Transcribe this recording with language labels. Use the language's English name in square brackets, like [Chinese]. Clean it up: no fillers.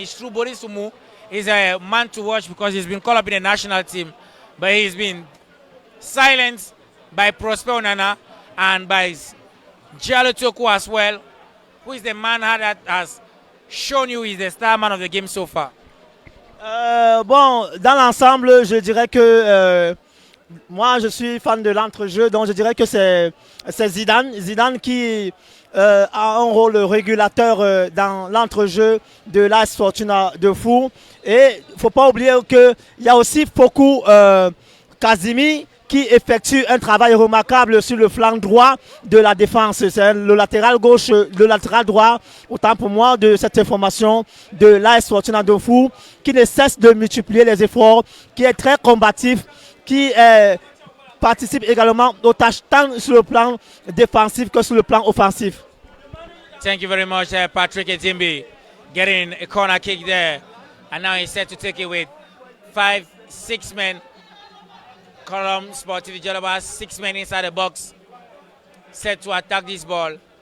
[English] It's true, Boris Sumu is a man to watch because he's been called up in the national team, but he's been silenced by Prosper Onana and by Diallo Toku as well. Who is the man that has shown you is the star man of the game so far? [French] Bon, dans l'ensemble, je dirais que moi, je suis fan de l'entrejeu, donc je dirais que c'est Zidane. Zidane qui a un rôle régulateur dans l'entrejeu de l'AS Fortuna de Mfou. Et il ne faut pas oublier qu'il y a aussi Foku Kazimi qui effectue un travail remarquable sur le flanc droit de la défense. C'est le latéral gauche, le latéral droit, autant pour moi, de cette information de l'AS Fortuna de Mfou, qui ne cesse de multiplier les efforts, qui est très combatif, qui participe également aux tâches tant sur le plan défensif que sur le plan offensif. [English] Thank you very much, Patrick Edimbi, getting a corner kick there. And now he's set to take it with 5-6 men. Colombe Sportive de Dja, 6 men inside the box, set to attack this ball.